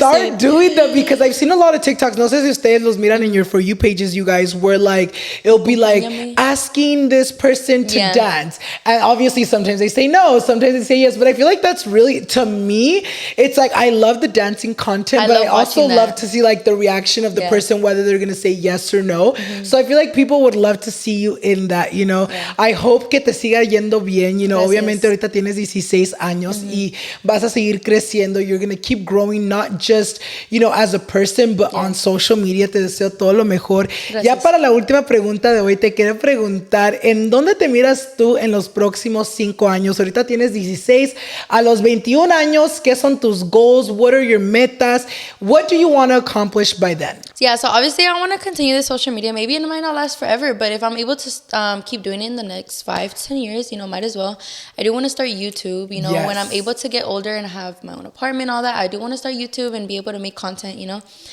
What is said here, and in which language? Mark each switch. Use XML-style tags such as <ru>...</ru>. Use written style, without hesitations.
<en>Start doing them, because I've seen a lot of TikToks.</en> <es>No sé si ustedes los miran</es> <en>in your For You pages, you guys, where like it'll be like asking this person to dance, and obviously sometimes they say no, sometimes they say yes, but I feel like that's really, to me, it's like I love the dancing content, but I also love to see like the reaction of the person, whether they're gonna say yes or no. So I feel like people would love to see you in that, you know. I hope</en> <es>que te siga yendo bien,</es> <en>you know.</en> <es>Obviamente ahorita tienes 16 años y vas a seguir creciendo.</es> <en>You're gonna keep growing, not just, you know, as a person, but on social media.</en> <es>Te deseo todo lo mejor. Ya para la última pregunta de hoy, te quiero preguntar, ¿en dónde te miras tú en los próximos 5 años? Ahorita tienes 16, a los 21 años, ¿qué son tus goals?</es> <en>What are your metas? What do you want to accomplish by then? Yeah, so obviously I want to continue the social media. Maybe it might not last forever, but if I'm able to keep doing it in the next 5 to 10 years, you know, might as well. I do want to start YouTube, you know, when I'm able to get older and have my own apartment, all that. I do want to start YouTube and be able to make content, you know.</en>